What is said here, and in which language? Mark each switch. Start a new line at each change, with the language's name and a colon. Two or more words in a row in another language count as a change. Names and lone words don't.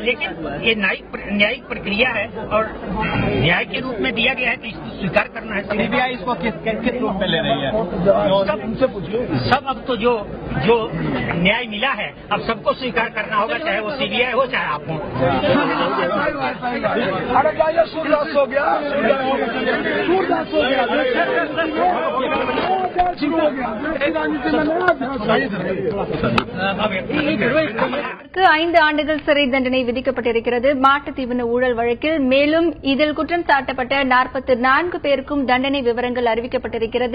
Hindi: लेकिन ये न्यायिक प्रक्रिया है और न्याय के रूप में दिया गया है, तो इसको स्वीकार करना है। सीबीआई इसको किस रूप में ले रही है? सब अब तो जो न्याय मिला है अब सबको स्वीकार करना होगा, चाहे वो सीबीआई हो चाहे आप हो। हो गया
Tamil: ஐந்து ஆண்டுகள் சிறை தண்டனை விதிக்கப்பட்டிருக்கிறது. மாட்டுத் தீவன ஊழல் வழக்கில் மேலும் இதில் குற்றம் சாட்டப்பட்ட 44 பேருக்கும் தண்டனை விவரங்கள் அறிவிக்கப்பட்டிருக்கிறது.